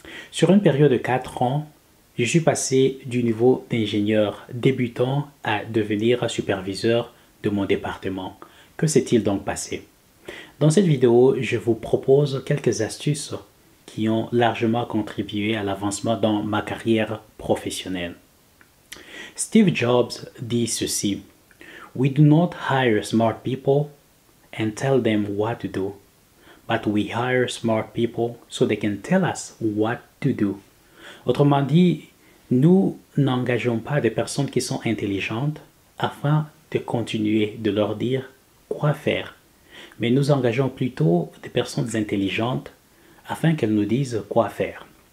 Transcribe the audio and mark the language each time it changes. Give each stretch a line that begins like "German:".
French: Sur une période de 4 ans, je suis passé du niveau d'ingénieur débutant à devenir superviseur de mon département. Que s'est-il donc passé? Dans cette vidéo, je vous propose quelques astuces qui ont largement contribué à l'avancement dans ma carrière professionnelle.
English: Steve Jobs
French: dit ceci:
English: We do not hire smart people and tell them what to do, but we hire smart people so they can tell us what to do.
French: Autrement dit, nous n'engageons pas des personnes qui sont intelligentes afin de continuer de leur dire quoi faire, mais nous engageons plutôt des personnes intelligentes afin qu'elles nous disent quoi faire.